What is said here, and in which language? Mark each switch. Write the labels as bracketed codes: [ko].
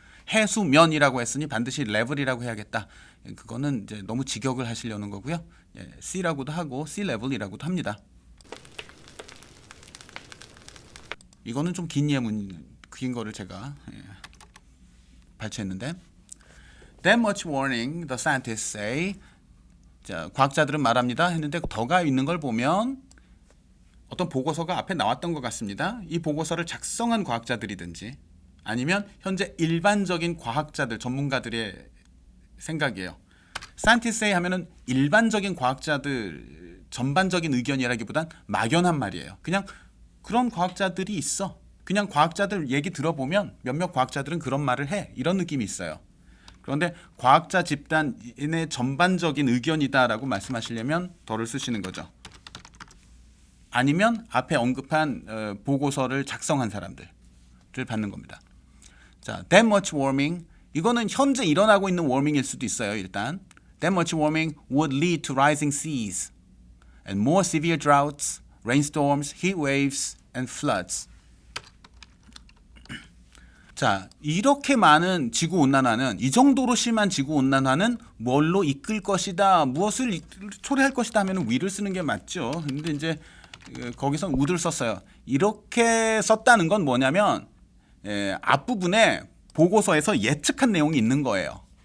[ko] 해수면이라고 했으니 반드시 level이라고 해야겠다. 그거는 이제 너무 직역을 하시려는 거고요. 예, sea라고도 하고 sea level이라고도 합니다. 이거는 좀 긴 예문, 긴 거를 제가 발췌했는데. [en] That much warning, the scientists say. [ko] 자, 과학자들은 말합니다 했는데 더가 있는 걸 보면 어떤 보고서가 앞에 나왔던 것 같습니다. 이 보고서를 작성한 과학자들이든지 아니면 현재 일반적인 과학자들, 전문가들의 생각이에요. scientists 하면은 일반적인 과학자들 전반적인 의견이라기보단 막연한 말이에요. 그냥 그런 과학자들이 있어. 그냥 과학자들 얘기 들어보면 몇몇 과학자들은 그런 말을 해. 이런 느낌이 있어요. 그런데 과학자 집단의 전반적인 의견이다라고 말씀하시려면 더를 쓰시는 거죠. 아니면 앞에 언급한 보고서를 작성한 사람들을 받는 겁니다. 자, [en] that much warming, [ko] 이거는 현재 일어나고 있는 워밍일 수도 있어요. 일단 [en] that much warming would lead to rising seas and more severe droughts, rainstorms, heat waves and floods. [ko] 자, 이렇게 많은 지구온난화는, 이 정도로 심한 지구온난화는 뭘로 이끌 것이다, 무엇을 초래할 것이다 하면 위를 쓰는 게 맞죠. 근데 이제 거기서 would를 썼어요. 이렇게 썼다는 건 뭐냐면 앞부분에 보고서에서 예측한 내용이 있는 거예요.